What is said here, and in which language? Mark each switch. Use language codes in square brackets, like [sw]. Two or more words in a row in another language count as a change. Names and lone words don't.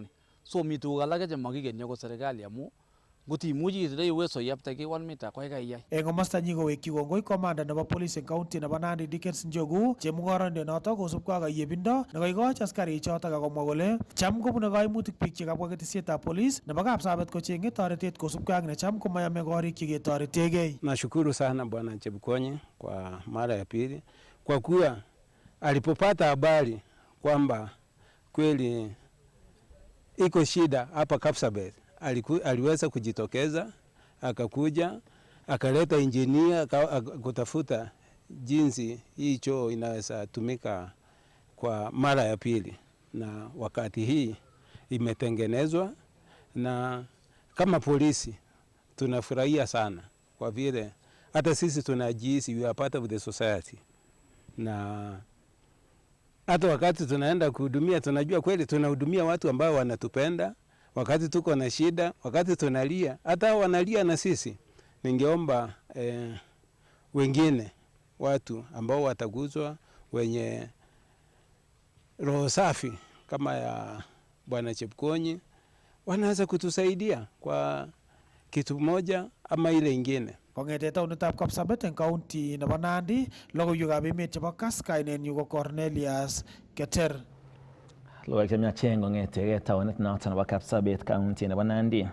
[kln] So mi tuguk alak chemakikeni akot serikali amu ngot imuchi itindoi uwezo iyapte ki 1 meter ko kaikai iyai. Eng komostanyi kowekyi kongoi komanda nebo police eng county nebo Nandi Dickens Njogu chemung'oroindet notok kosubkei ak yebindo nekoikoch askarik chotok akomwa kole cham kobune kaimutik biik chekabwa ketesietab police nebo Kapsabet kocheng'e toretet kosubkei ak necham komayame korik cheketoretegei. [sw] Nashukuru sana Bwana Chepkwony kwa mara ya pili kwa kuwa alipopata habari kwamba kweli iko shida hapa Kapsabet aliweza kujitokeza akakuja akaleta injinia kutafuta jinsi hii choo inaweza tumika kwa mara ya pili, na wakati hii imetengenezwa, na kama polisi tunafurahia sana kwa vile hata sisi tunajihisi [en] we are part of the society, [sw] na hata wakati tunaenda kuhudumia tunajua kweli tunahudumia watu ambao wanatupenda. Wakati tuko na shida, wakati tunalia, hata wanalia na sisi. Ningeomba wengine watu ambao wataguzwa, wenye roho safi kama ya Bwana Chepkonyi, wanaweza kutusaidia kwa kitu moja ama ile ingine. [kln] Kongete taonitab Kapsabet en county nebo Nandi, logoiwekab emet chebo Kass, kainenyu ko Cornelius Keter. Logoiwek chemiachen kong'etege taonit noton nebo Kapsabet county nebo Nandi.